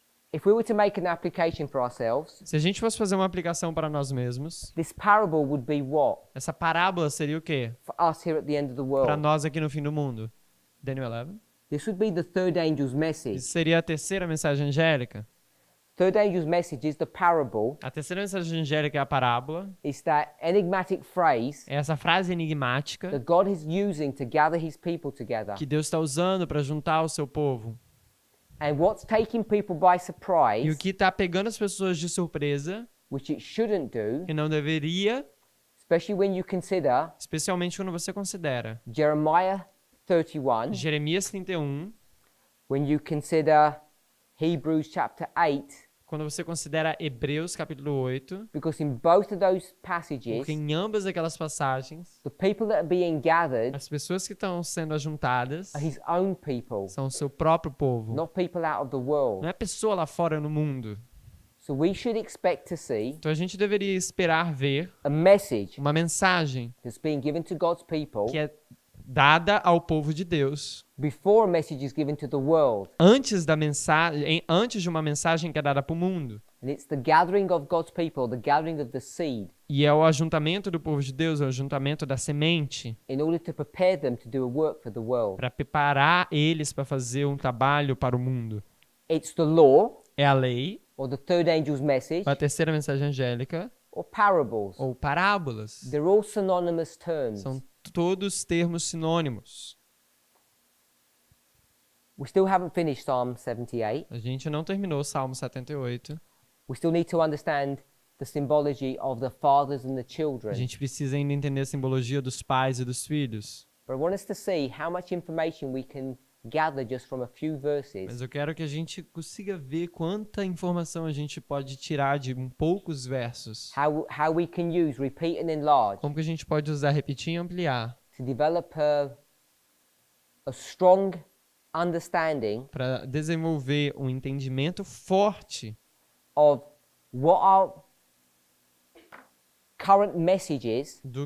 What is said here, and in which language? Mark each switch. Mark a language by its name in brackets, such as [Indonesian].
[English] If we were to make an application for ourselves, [Portuguese] Se a gente fosse fazer uma aplicação para nós mesmos, [English] this parable would be what? [Portuguese] essa parábola seria o quê? [English] For us here at the end of the [Portuguese] Para [English] world. [Portuguese] nós aqui no fim do mundo. Daniel 11? [English] This would be the third angel's message. [Portuguese] Isso seria a terceira mensagem angélica. [English] Third angel's message is the parable. [Portuguese] A terceira mensagem angélica é a parábola. [English] It's that enigmatic phrase [Portuguese] É essa frase enigmática [English] that God is using to gather his people together. [Portuguese] que Deus está usando para juntar o seu povo. [English] And what's taking people by [Portuguese] E o [English] surprise, [Portuguese] que está pegando as pessoas de surpresa, [English] which it shouldn't do, [Portuguese] e não deveria, especially when you consider especialmente quando você considera [English] Jeremiah 31, [Portuguese] Jeremias 31, [English] when you consider Hebrews chapter 8, [Portuguese] quando você considera Hebreus capítulo 8, [English] because in both of those passages, [Portuguese] porque em ambas aquelas passagens, [English] the people that are being gathered [Portuguese] as pessoas que estão sendo ajuntadas [English] are his own people, [Portuguese] são o seu próprio povo. [English] not people out of the world. [Portuguese] Não é pessoa lá fora no mundo. [English] So we should expect to see [Portuguese] Então a gente deveria esperar ver [English] a message [Portuguese] uma mensagem [English] that's being given to God's people [Portuguese] que é dada ao povo de Deus [English] before a message is given to the world. [Portuguese] antes da mensagem, antes de uma mensagem que é dada para o mundo. [English] And it's the gathering of God's people, the gathering of the seed, [Portuguese] E é o ajuntamento do povo de Deus, é o ajuntamento da semente, [English] in order to prepare them to do a work for the world. [Portuguese] para preparar eles para fazer um trabalho para o mundo. [English] It's the law, [Portuguese] É a lei, [English] or the third angel's message, [Portuguese] a terceira mensagem angélica, [English] or parables. [Portuguese] ou parábolas. [English] They're all synonymous terms. [Portuguese] São todos termos sinônimos. [English] We still haven't finished Psalm 78. [Portuguese] A gente não terminou o Salmo 78. [English] We still need to understand the symbology of the fathers and the [Portuguese] A [English] children. [Portuguese] gente precisa ainda entender a simbologia dos pais e dos filhos. [English] But I want us to see how much information we can gather just from a few [Portuguese] Mas [English] verses [Portuguese] eu quero que a gente consiga ver quanta informação a gente pode tirar de poucos versos. [English] how we can use repeat and enlarge [Portuguese] Como que a gente pode usar repetir e ampliar [English] to develop a strong understanding [Portuguese] para desenvolver um entendimento forte [English] of what our current messages,